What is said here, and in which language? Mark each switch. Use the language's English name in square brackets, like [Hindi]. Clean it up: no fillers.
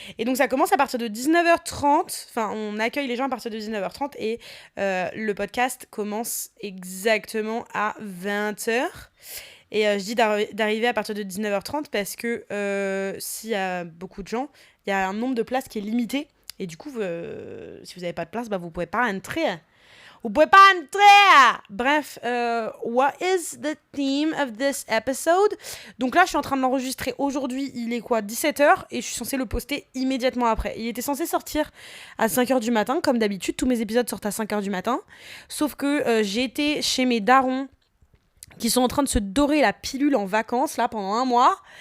[French] Et donc ça commence à partir de 19h30, enfin on accueille les gens à partir de 19h30 et le podcast commence exactement à 20h. Et je dis d'arriver à partir de 19h30 parce que s'il y a beaucoup de gens, il y a un nombre de places qui est limité. Et du coup, si vous n'avez pas de place, vous pouvez pas entrer. Vous pouvez pas entrer. [English] Bref, what is the theme of this episode? [French] Donc là, je suis en train de l'enregistrer aujourd'hui. Il est quoi, 17h? Et je suis censée le poster immédiatement après. Il était censé sortir à 5h du matin. Comme d'habitude, tous mes épisodes sortent à 5h du matin. Sauf que j'ai été chez mes darons qui sont en train de se dorer la pilule en vacances, là, pendant un mois.